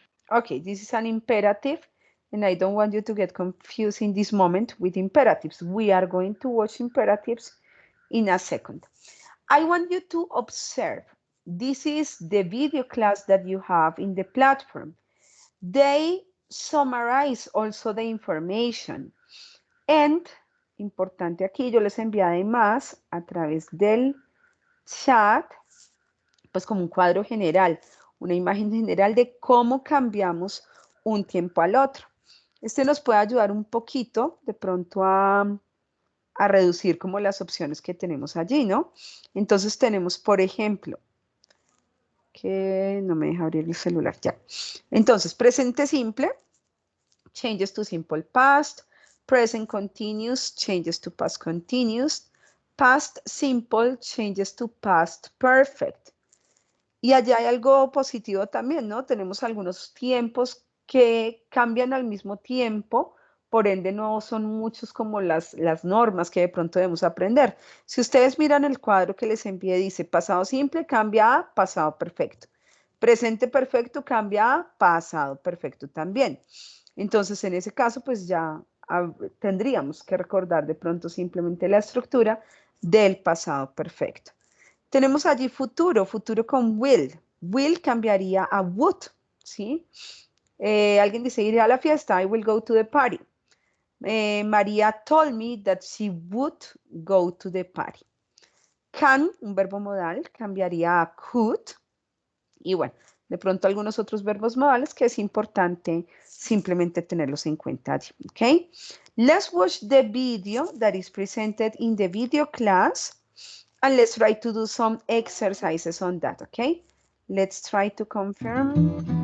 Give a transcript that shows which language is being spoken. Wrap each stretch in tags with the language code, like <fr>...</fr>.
<en>Okay, this is an imperative, and I don't want you to get confused in this moment with imperatives. We are going to watch imperatives in a second. I want you to observe. This is the video class that you have in the platform. They summarize also the information.</en> <es>And, importante aquí, yo les envié además a través del chat, pues como un cuadro general, una imagen general de cómo cambiamos un tiempo al otro. Este nos puede ayudar un poquito de pronto a reducir como las opciones que tenemos allí, ¿no? Entonces tenemos, por ejemplo, que no me deja abrir el celular ya. Entonces, presente simple,</es> <en>changes to simple past, present continuous, changes to past continuous, past simple, changes to past perfect.</en> <es>Y allá hay algo positivo también, ¿no? Tenemos algunos tiempos que cambian al mismo tiempo, por ende no son muchos como las normas que de pronto debemos aprender. Si ustedes miran el cuadro que les envié, dice pasado simple cambia a pasado perfecto. Presente perfecto cambia a pasado perfecto también. Entonces, en ese caso, pues ya tendríamos que recordar de pronto simplemente la estructura del pasado perfecto. Tenemos allí futuro, futuro con will. Will cambiaría a would, ¿sí? Alguien dice, iré a la fiesta,</es> <en>I will go to the party. María told me that she would go to the party.</en> <es>Can, un verbo modal, cambiaría a could. Y bueno, de pronto algunos otros verbos modales que es importante simplemente tenerlos en cuenta allí, ¿ok?</es> <en>Let's watch the video that is presented in the video class. And let's try to do some exercises on that, okay? Let's try to confirm.</en>